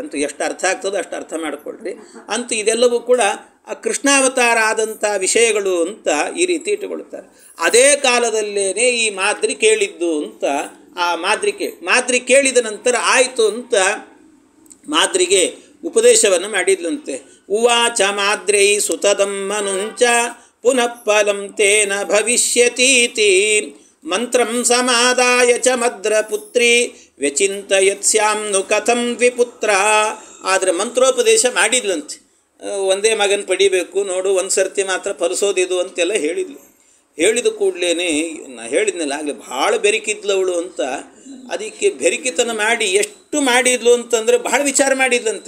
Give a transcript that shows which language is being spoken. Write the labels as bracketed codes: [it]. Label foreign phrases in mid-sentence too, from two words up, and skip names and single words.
[kn] ಅಂತೂ ಎಷ್ಟು ಅರ್ಥ ಆಗ್ತದೋ ಅಷ್ಟು ಅರ್ಥ ಮಾಡಿಕೊಳ್ಳ್ರಿ. ಅಂತೂ ಇದೆಲ್ಲವೂ ಕೂಡ ಕೃಷ್ಣಾವತಾರ ಆದಂಥ ವಿಷಯಗಳು ಅಂತ ಈ ರೀತಿ ಇಟ್ಟುಕೊಳ್ಳುತ್ತಾರೆ. ಅದೇ ಕಾಲದಲ್ಲೇ ಈ ಮಾದ್ರಿ ಕೇಳಿದ್ದು ಅಂತ ಆ ಮಾದ್ರಿ ಕೇಳಿದ ನಂತರ ಆಯಿತು ಅಂತ ಮಾದ್ರಿಗೆ ಉಪದೇಶವನ್ನು ಮಾಡಿದ್ಲಂತೆ. [sa] ಉವಾಚ ಮಾದ್ರೈ ಸುತದಮ್ಮನುಂಚ ಪುನಃ ಫಲಂ ತೇನ ಭವಿಷ್ಯತೀತಿ ಮಂತ್ರಂ ಸಮಾದಾಯ ಚ ಮದ್ರಪುತ್ರಿ ವ್ಯಚಿಂತಯತ್ಸ್ಯಾಮ್ನು ಕಥಂ ದ್ವಿಪುತ್ರ. [kn] ಆದರೆ ಮಂತ್ರೋಪದೇಶ ಮಾಡಿದ್ಲಂತೆ. ಒಂದೇ ಮಗನ ಪಡಿಬೇಕು ನೋಡು, ಒಂದು ಸರ್ತಿ ಮಾತ್ರ ಫಲಿಸೋದಿದು ಅಂತೆಲ್ಲ ಹೇಳಿದ್ಲು. ಹೇಳಿದ ಕೂಡಲೇ ನಾ ಹೇಳಿದ್ನಲ್ಲ ಆಗಲೇ ಭಾಳ ಬೆರಿಕಿದ್ಲವಳು ಅಂತ. ಅದಕ್ಕೆ ಬೆರಿಕಿತನ ಮಾಡಿ ಎಷ್ಟು ಮಾಡಿದ್ಲು ಅಂತಂದರೆ ಭಾಳ ವಿಚಾರ ಮಾಡಿದ್ಲಂತೆ.